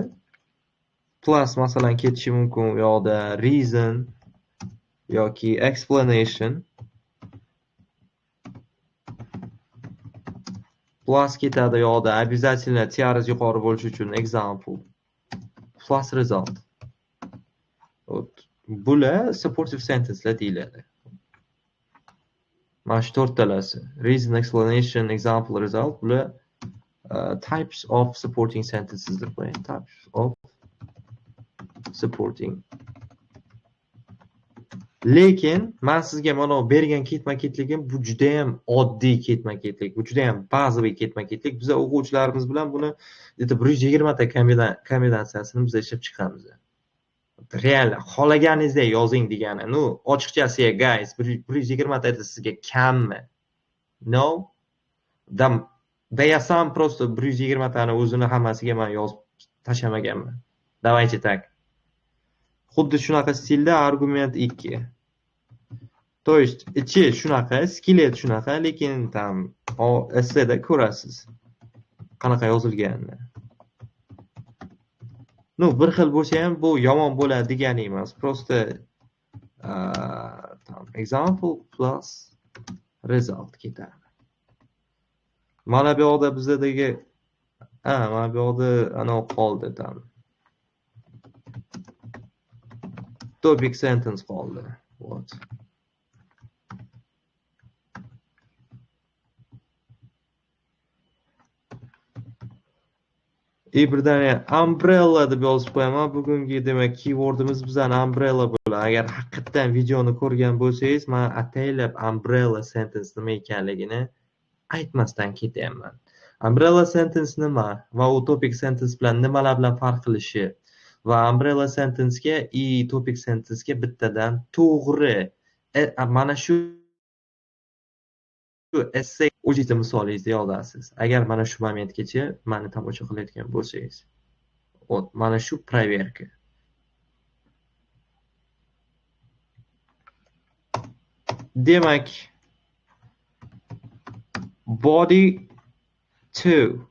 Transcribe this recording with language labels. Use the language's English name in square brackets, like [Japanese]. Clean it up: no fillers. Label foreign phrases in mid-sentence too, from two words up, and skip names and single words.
[Uzbek] Plus masalan ketishi mumkin u yoqda reason yoki explanation. Plus ketadi u yoqda обязательно tiarasi yuqori bo'lishi uchun example. [English] Plus result. [Uzbek] Bular [English] supportive sentencelar [Uzbek] deyiladi. Mana shu to'rttalasi. [English] Reason, explanation, example, result. [Uzbek] Bular [English] types of supporting sentences [Uzbek] deb qo'ying. [English] Types of supporting. [Uzbek] Lekin men sizga mana bergan ketma-ketligim bu juda ham oddiy ketma-ketlik. Bu juda ham bazaviy ketma-ketlik. Biz o'quvchilarimiz bilan buni 120 ta kombinatsiyasini biz ishlab chiqamiz. Real xohlaganingizdek yozing degani. Ochiqchasiga guys, 120 ta sizga kammi? No. [Russian] Я сам просто [Uzbek] 120 tani o'zini hammasiga men yozib tashlamaganman. [Russian] Давайте так. [Uzbek] Xuddi shunaqa stilda argument 2. [Russian] То есть [Uzbek] ichi shunaqa, skelet shunaqa, lekin esseda ko'rasiz qanaqa yozilganini. Bir xil bo'lsa ham bu yomon bo'ladi degani emas. [English] Просто example plus result ketadi. [Uzbek] Mana bu yoqda bizdagi mana bu yoqda ana qoldi [English] topic sentence [Uzbek] qoldi. [Russian] Вот. [Uzbek] Birdaniya umbrella deb yozib qo'yaman. Bugungi demak keywordimiz bizning umbrella bo'ladi. Agar haqiqatan videoni ko'rgan bo'lsangiz, men ataylab [English] umbrella sentence [Uzbek] nima ekanligini aytmasdan ketyapman. [English] Umbrella sentence [Uzbek] nima va u [English] topic sentence [Uzbek] bilan nimalar bilan farq qilishi va [English] umbrella sentence [Uzbek] ga [English] topic sentence [Uzbek] ga bittadan to'g'ri mana shu essay o'zingizni misolingizni yozasiz. Agar mana shu momentgacha meni tomosha qilayotgan bo'lsangiz. Mana shu проверка. Demak, body 2.